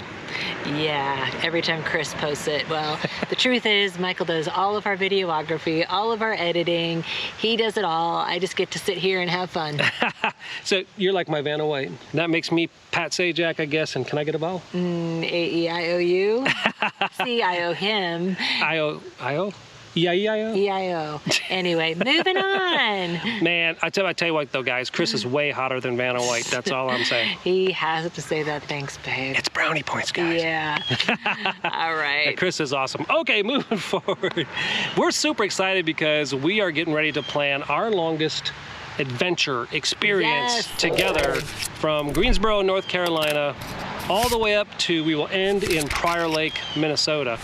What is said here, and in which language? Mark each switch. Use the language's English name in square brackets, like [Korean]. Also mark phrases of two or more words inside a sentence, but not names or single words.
[English] Yeah, every time Chris posts it. Well, the truth is Michael does all of our videography, all of our editing. He does it all. I just get to sit here and have fun. So you're like my Vanna White. That makes me Pat Sajak, I guess. And can I get a vowel? A-E-I-O-U. See, I owe him. I-O? E-I-E-I-O? E-I-O. Anyway, moving on. Man, I tell you what though, guys, Chris is way hotter than Vanna White. That's all I'm saying. He has to say that. Thanks, babe. It's brownie points, guys. Yeah. All right. Yeah, Chris is awesome. Okay, moving forward. We're super excited because we are getting ready to plan our longest adventure experience together from Greensboro, North Carolina, all the way up to, we will end in Prior Lake, Minnesota.